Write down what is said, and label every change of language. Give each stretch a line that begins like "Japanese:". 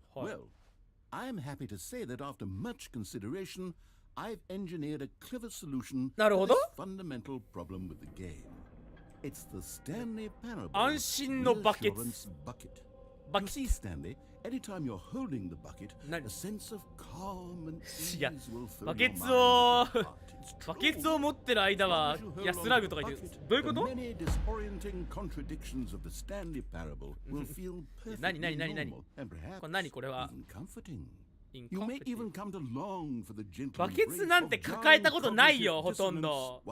English: Well, I'm happy to say that after much consideration, I've engineered a clever solution to this fundamental problem with the game. It's the Stanley Parable.
Japanese: 安心のバケツ。
English: bucket. You see, Stanley, anytime you're holding the bucket, a sense of calm and ease will fill your mind.
Japanese: バケツを持ってる間は安らぐとか言ってる。どういうこと？
English: Many disorienting contradictions of the Stanley Parable will feel perfectly normal and perhaps even comforting. You may even come to long for the gentle
Japanese: バケツなんて抱えたことないよほとんど。